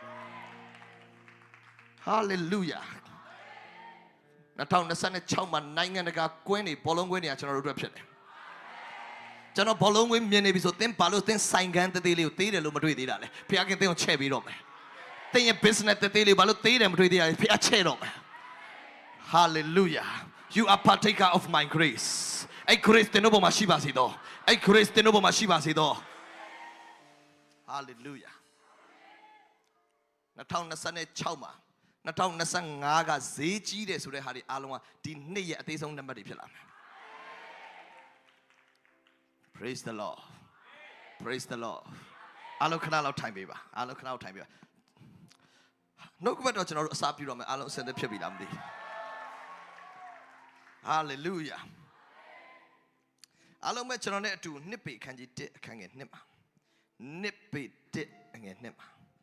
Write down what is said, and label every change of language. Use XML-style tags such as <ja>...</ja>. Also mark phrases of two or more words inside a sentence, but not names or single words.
<my>hallelujah 2026မှာနိုင်ငံတကာကွင်းတွေဘောလုံးကွင်းတွေကကျွန်တော်တို့အတွက်ဖြစ်တယ်ကျွန်တော်ဘောလုံးကွင်းမြင်နေပြီဆိုသင်ဘာလို့သ င်ဆိုင်ကန်တသေးလေးကိုသေးတယ်လို့မတွေ့သေးတာလဲဘုရားကသင်ကိုချဲ့ပေးတော့မယ်သင်ရဲ့ business တသေးလေးဘာလို့သေးတယ်မတွေ့သေးတာလဲဘုရားချဲ့တော့မယ် hallelujah</my> <en>you are partaker of my grace</en> <my>အဲ့ grace သင်တို့ပေါ်မှာရှိပါစေတော့အဲ့ grace သင်တို့ပေါ်မှာရှိပါစေတော့ hallelujah 2026မှာ2025ကဈေးကြီးတယ်ဆိုတဲ့ဟာတွေအားလုံးကဒီနှစ်ရဲ့အသေးဆုံးနံပါတ်တွေဖြစ်လာမယ်</my> <en>Praise the Lord Praise the Lord</en> <my>အားလုံးခဏလောက်ထိုင်ပေးပါအားလုံးခဏလောက်ထိုင်ပေးပါနှုတ်ကပတ်တော့ကျွန်တော်တို့အစားပြုတော့မယ်အားလုံးအစင်သက်ဖြစ်ပြီလားမသိဘူး Hallelujah အားလုံးပဲကျွန်တော်နဲ့အတူနှစ်ပေခန်းကြီး1အခန်းငယ်2မှာနှစ်ပေ1အငယ်2မှာ</my>